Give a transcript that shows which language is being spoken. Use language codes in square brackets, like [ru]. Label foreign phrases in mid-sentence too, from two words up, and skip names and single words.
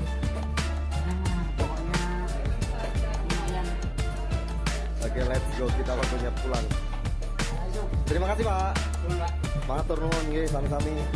[id] Oke, [en] let's go. [id] Kita waktunya pulang. Terima kasih Pak. [jv] Matur nuwun nggih, sami-sami.